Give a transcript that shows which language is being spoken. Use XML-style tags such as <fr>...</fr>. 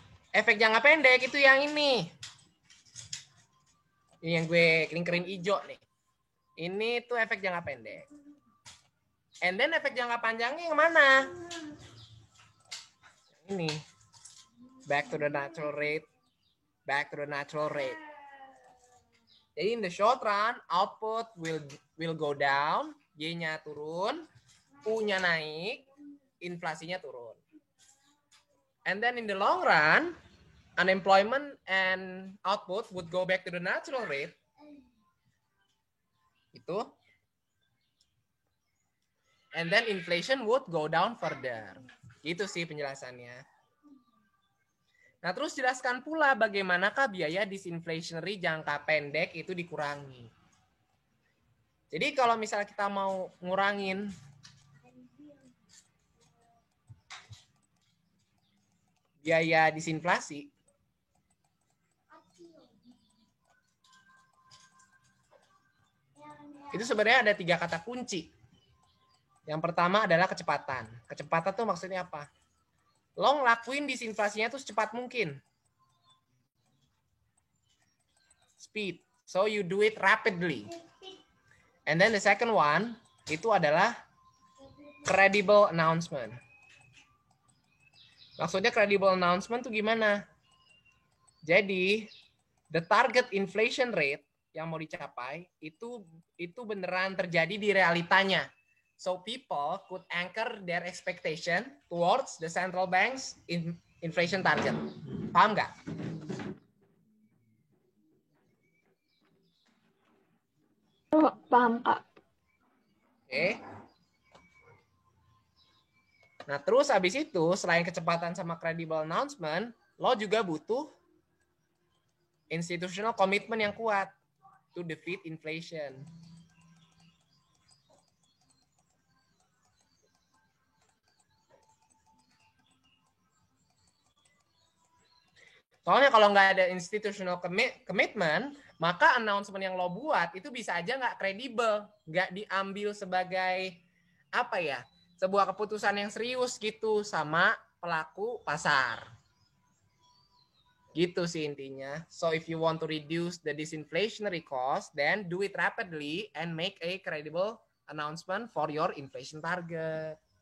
<id>Efek jangka pendek itu yang ini. Ini yang gue kelingkerin hijau nih. Ini tuh efek jangka pendek.</id> <en>And then</en> <id>efek jangka panjangnya yang mana? Ini.</id> <en>Back to the natural rate. Back to the natural rate. Jadi in the short run, output will go down,</en> <id>Y-nya turun, U-nya naik, inflasinya turun.</id> <en>And then in the long run, unemployment and output would go back to the natural rate.</en> <id>Itu.</id> <en>And then inflation would go down further.</en> <id>Gitu sih penjelasannya. Nah, terus jelaskan pula bagaimanakah biaya disinflationary jangka pendek itu dikurangi. Jadi kalau misalnya kita mau ngurangin biaya disinflasi, itu sebenarnya ada 3 kata kunci. Yang pertama adalah kecepatan. Kecepatan tuh maksudnya apa? Lo ngelakuin disinflasinya tuh secepat mungkin.</id> <en>Speed. So you do it rapidly. And then the second one</en> <id>itu adalah</id> <en>credible announcement.</en> <id>Maksudnya credible announcement tuh gimana? Jadi</id> <en>the target inflation rate</en> <id>yang mau dicapai itu beneran terjadi di realitanya.</id> <en>So people could anchor their expectation towards the central bank's inflation target.</en> <id>Paham nggak? Oh, paham, Kak. Oke. Nah, terus habis itu selain kecepatan sama credible announcement, lo juga butuh institutional commitment yang kuat</id> <en>to defeat inflation.</en> <id>Soalnya kalau nggak ada institutional commitment, maka announcement yang lo buat itu bisa aja nggak kredibel, nggak diambil sebagai apa ya, sebuah keputusan yang serius gitu sama pelaku pasar. Gitu sih intinya.</id> <en>So if you want to reduce the disinflationary cost, then do it rapidly and make a credible announcement for your inflation target.</en>